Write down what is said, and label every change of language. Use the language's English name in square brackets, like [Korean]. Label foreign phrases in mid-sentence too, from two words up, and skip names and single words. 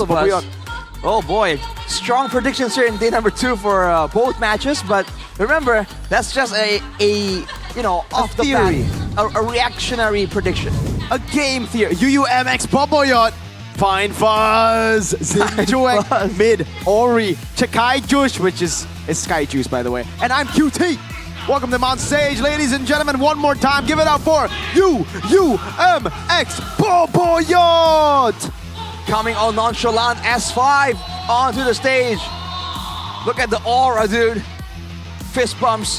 [English] Both of us. Oh boy, strong predictions here in day number 2 for both matches. But remember, that's just a off the theory. bat, a reactionary prediction. A game theory. UUMX Boboyot. Fine Fuzz. Zim Chuek. Mid. Ori. Chakai Juice, which is Sky Juice, by the way. And I'm QT. Welcome them on stage, ladies and gentlemen. One more time, give it up for UUMX Boboyot. Coming all nonchalant, S5 onto the stage. Look at the aura, dude. Fist bumps.